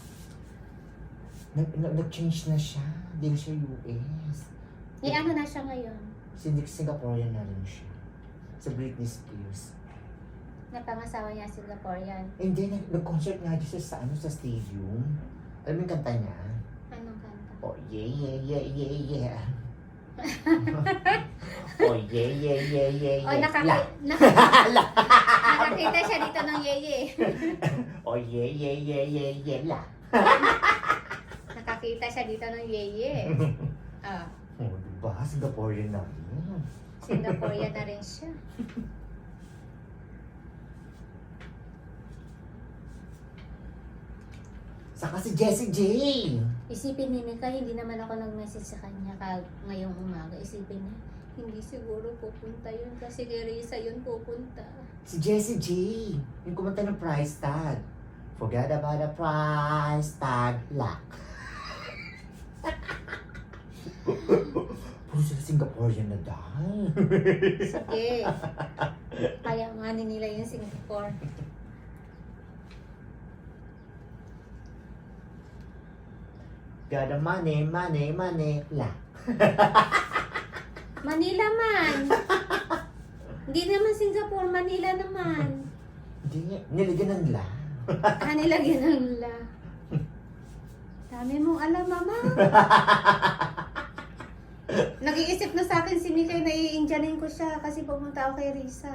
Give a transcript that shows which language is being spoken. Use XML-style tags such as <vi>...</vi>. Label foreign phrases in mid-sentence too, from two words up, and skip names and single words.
<tl>Nag-change na siya. Hindi na siya US. Ano na siya ngayon? Singaporean na rin siya. Sa Britney Spears. Napangasawa niya Singaporean. Hindi, nag-concert nga siya sa stadium. Alam mo yung kanta niya? Anong kanta?</tl> <en>Oh, yeah, yeah, yeah, yeah, yeah. Oh, yeah, yeah, yeah, yeah, Oh, yeah.</en> <tl>nakakita siya dito ng yeye.</tl> <en>Oh, yeah, yeah, yeah, yeah, yeah, la.</en> <tl>Nakakita siya dito ng yeye. Ah, Oh, diba? Singaporean na rin. Singaporean na rin siya. Saka si Jessie J. Isipin ni Mika, hindi naman ako nag-message sa kanya ngayong umaga. Isipin niya, hindi siguro pupunta yun kasi kay Risa yun pupunta. Si Jessie J. Yung kumanta ng</tl> <en>price tag. Forget about the price tag. Lock.</en> <tl>Puro sila Singaporean na dahil. Sige. Kaya nga nila yung Singapore.</tl> <en>Got the money, money, money. Lock.</en> <tl>Manila man. Hindi naman Singapore, Manila naman. Hindi, nilagyan ng la. Nilagyan ng la. Dami mong alam, mama. Nag-iisip na sa akin si Mikay na i-Indianin ko siya kasi pumunta ako kay Risa.</tl>